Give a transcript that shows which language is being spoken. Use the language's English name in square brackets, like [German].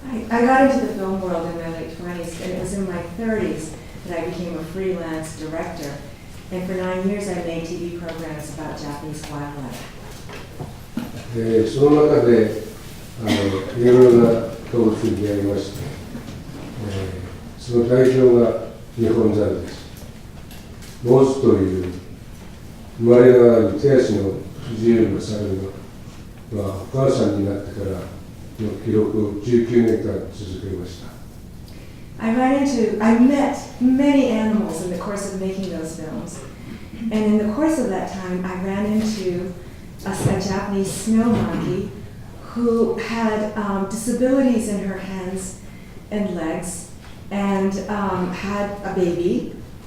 [English] I got into the film world in my late 20s, and it was in my 30s that I became a freelance director. And for 9 years, I made TV programs about Japanese wildlife. [Japanese] その中でいろいろな動物に出会いまして、その代表が日本ザルです。モズという生まれながらに手足の不自由な猿の、お母さんになってからの記録を19年間続けました。 [English] I met many animals in the course of making those films. And in the course of that time, I ran into a Japanese snow monkey who had disabilities in her hands and legs and had a baby.